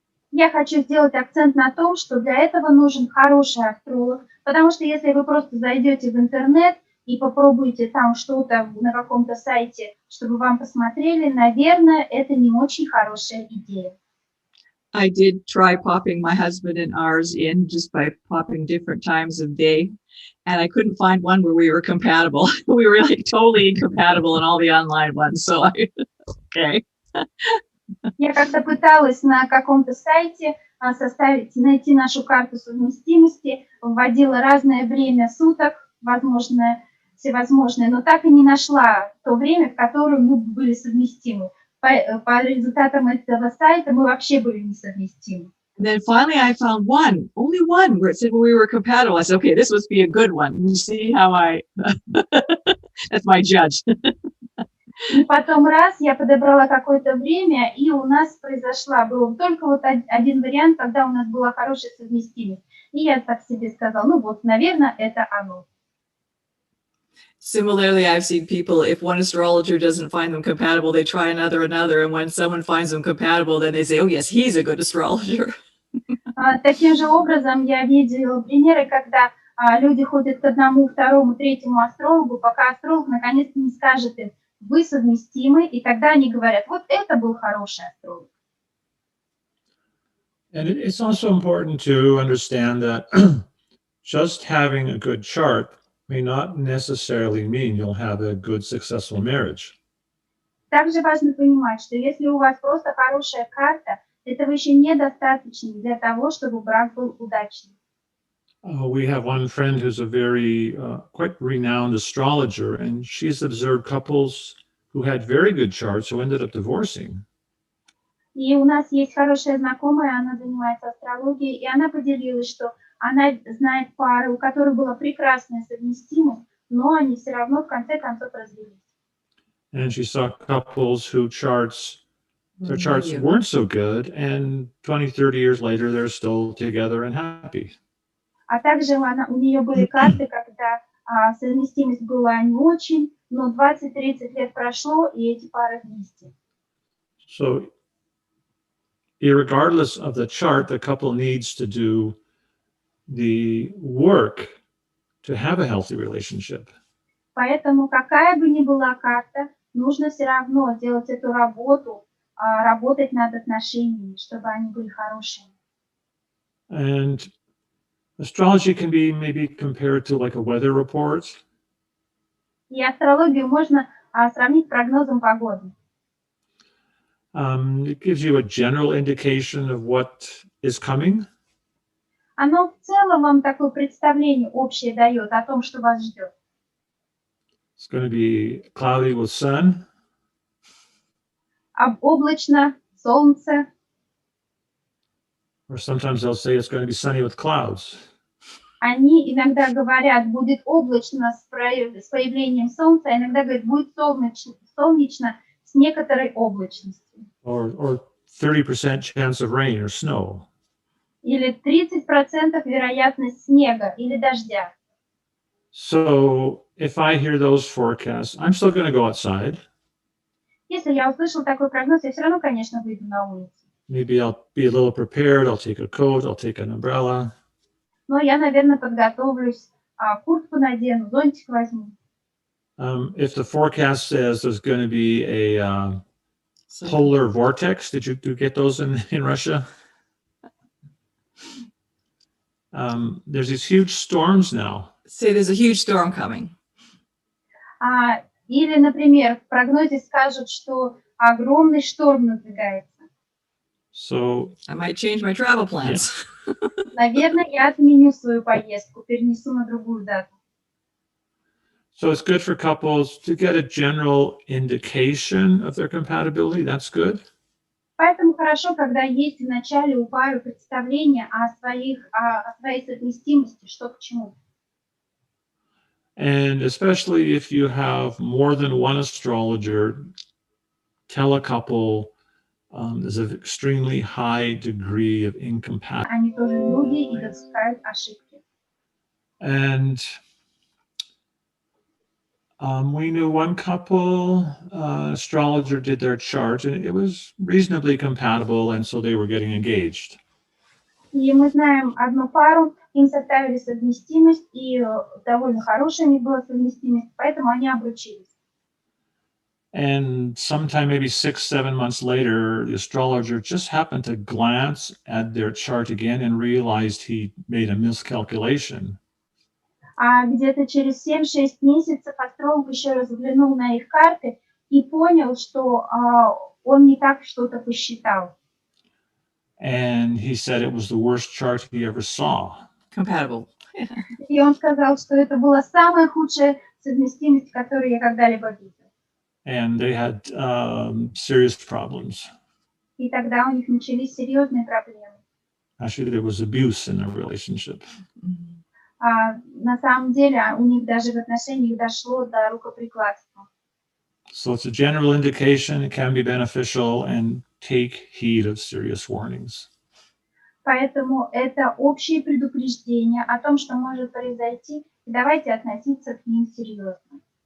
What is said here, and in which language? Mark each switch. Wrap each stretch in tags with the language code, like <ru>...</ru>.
<ru>Я хочу сделать акцент на том, что для этого нужен хороший астролог, потому что если вы просто зайдете в интернет и попробуете там что-то на каком-то сайте, чтобы вам посмотрели, наверное, это не очень хорошая идея.</ru> <en>I did try popping my husband and ours in just by popping different times of day. And I couldn't find one where we were compatible. We were like totally incompatible in all the online ones. So okay.</en> <ru>Я как-то пыталась на каком-то сайте найти нашу карту совместимости, вводила разное время суток, возможное, всевозможное, но так и не нашла то время, в котором мы были совместимы. По результатам этого сайта мы вообще были несовместимы.</ru> <en>And then finally I found one, only one, where it said we were compatible. I said, okay, this must be a good one. You see how that's my judge.</en> <ru>И потом раз я подобрала какое-то время, и у нас был только вот один вариант, когда у нас была хорошая совместимость. И я так себе сказала, ну вот, наверное, это оно.</ru> <en>Similarly, I've seen people, if one astrologer doesn't find them compatible, they try another, and when someone finds them compatible, then they say, oh yes, he's a good astrologer.</en> <ru>Таким же образом я видела примеры, когда люди ходят к одному, второму, третьему астрологу, пока астролог наконец-то не скажет им, вы совместимы, и тогда они говорят, вот это был хороший астролог.</ru> <en>And it's also important to understand that just having a good chart may not necessarily mean you'll have a good, successful marriage.</en> <ru>Также важно понимать, что если у вас просто хорошая карта, этого еще недостаточно для того, чтобы брак был удачным.</ru> <en>We have one friend who's a very quite renowned astrologer, and she's observed couples who had very good charts who ended up divorcing.</en> <ru>И у нас есть хорошая знакомая, она занимается астрологией, и она поделилась, что она знает пары, у которых была прекрасная совместимость, но они все равно в конце концов развелись.</ru> <en>And she saw couples who their charts weren't so good, and 20, 30 years later, they're still together and happy.</en> <ru>А также у нее были карты, когда совместимость была не очень, но 20-30 лет прошло, и эти пары вместе.</ru> <en>So, irregardless of the chart, the couple needs to do the work to have a healthy relationship.</en> <ru>Поэтому какая бы ни была карта, нужно все равно делать эту работу, работать над отношениями, чтобы они были хорошими.</ru> <en>And astrology can be maybe compared to like a weather report.</en> <ru>И астрологию можно сравнить с прогнозом погоды.</ru> <en>It gives you a general indication of what is coming.</en> <ru>Оно в целом вам такое представление общее дает о том, что вас ждет.</ru> <en>It's going to be cloudy with sun.</en> <ru>Облачно, солнце.</ru> <en>Or sometimes they'll say it's going to be sunny with clouds.</en> <ru>Они иногда говорят, будет облачно с появлением солнца, а иногда говорят, будет солнечно с некоторой облачностью.</ru> <en>Or 30% chance of rain or snow.</en> <ru>Или 30% вероятность снега или дождя.</ru> <en>So if I hear those forecasts, I'm still going to go outside.</en> <ru>Если я услышал такой прогноз, я все равно, конечно, выйду на улицу.</ru> <en>Maybe I'll be a little prepared. I'll take a coat. I'll take an umbrella.</en> <ru>Но я, наверное, подготовлюсь, куртку надену, зонтик возьму.</ru> <en>If the forecast says there's going to be a polar vortex, did you get those in Russia? There's these huge storms now. Say there's a huge storm coming.</en> <ru>Или, например, в прогнозе скажут, что огромный шторм надвигается.</ru> <en>So I might change my travel plans. Yeah.</en> <ru>Наверное, я отменю свою поездку, перенесу на другую дату.</ru> <en>So it's good for couples to get a general indication of their compatibility. That's good.</en> <ru>Поэтому хорошо, когда есть в начале у пары представление о своей совместимости, что к чему.</ru> <en>And especially if you have more than one astrologer, tell a couple there's an extremely high degree of incompatibility.</en> <ru>Они тоже люди и допускают ошибки.</ru> <en>And we knew one couple, astrologer did their chart, and it was reasonably compatible, and so they were getting engaged.</en> <ru>И мы знаем одну пару, им составили совместимость, и довольно хорошая у них была совместимость, поэтому они обручились.</ru> <en>And sometime maybe 6-7 months later, the astrologer just happened to glance at their chart again and realized he made a miscalculation.</en> <ru>А где-то через 7-6 месяцев астролог еще раз взглянул на их карты и понял, что он не так что-то посчитал.</ru> <en>And he said it was the worst chart he ever saw. Compatible.</en> <ru>И он сказал, что это была самая худшая совместимость, которую я когда-либо видел.</ru> <en>And they had serious problems.</en> <ru>И тогда у них начались серьезные проблемы.</ru> <en>Actually, there was abuse in their relationship.</en> <ru>На самом деле у них даже в отношениях дошло до рукоприкладства.</ru> <en>So it's a general indication. It can be beneficial, and take heed of serious warnings.</en> <ru>Поэтому это общее предупреждение о том, что может произойти, и давайте относиться к ним серьезно.</ru>